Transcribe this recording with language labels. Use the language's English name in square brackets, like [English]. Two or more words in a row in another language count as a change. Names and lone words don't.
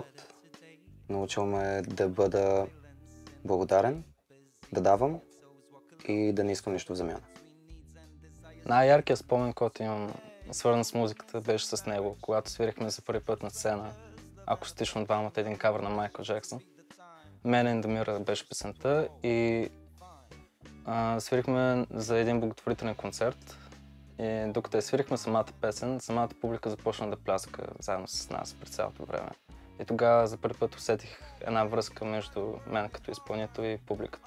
[Bulgarian] Научил ме да бъда благодарен, да давам и да не искам нищо в замяна. Най-яркият спомен, който имам, свързан с музиката, беше с него, когато свирихме за първи път на сцена акустично двамата, един кавър на Майкъл Джексън. Man in the Mirror беше песента и свирихме за един благотворителен концерт. И докато я свирихме самата песен, самата публика започна да пляска заедно с нас през цялото време. И тогава за първи път усетих една връзка между мен като изпълнител и публиката.